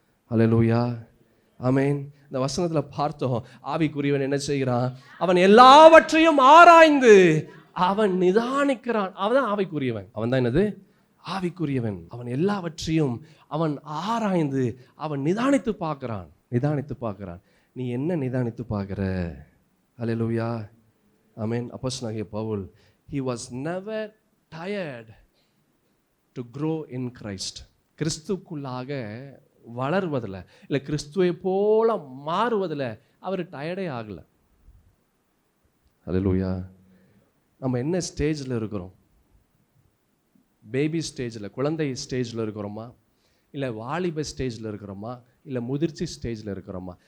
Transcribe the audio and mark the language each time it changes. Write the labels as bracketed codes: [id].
[ta] அல்லேலூயா, ஆமென். இந்த வசனத்தில் பார்த்தோம், ஆவிக்குரியவன் என்ன செய்கிறான்? அவன் எல்லாவற்றையும் ஆராய்ந்து அவன் நிதானிக்கிறான். அவன் தான் ஆவிக்குரியவன். அவன் தான் என்னது? ஆவிக்குரியவன். அவன் எல்லாவற்றையும் அவன் ஆராய்ந்து அவன் நிதானித்து பார்க்கிறான். நீ என்ன நிதானித்து பார்க்கிற? அல்லேலூயா, ஆமென். [en] அப்போஸ்தலனாகிய பவுல், he was never tired to grow in Christ. [ta] கிறிஸ்துக்குள்ளாக வளர்வதில், இல்லை கிறிஸ்துவை போல மாறுவதில் அவர் டயர்டே ஆகலை. அல்லேலூயா. நம்ம என்ன ஸ்டேஜில் இருக்கிறோம்? பேபி ஸ்டேஜில், குழந்தை ஸ்டேஜில் இருக்கிறோமா, இல்லை வாலிப ஸ்டேஜில் இருக்கிறோமா, இல்லை முதிர்ச்சி ஸ்டேஜில் இருக்கிறோமா?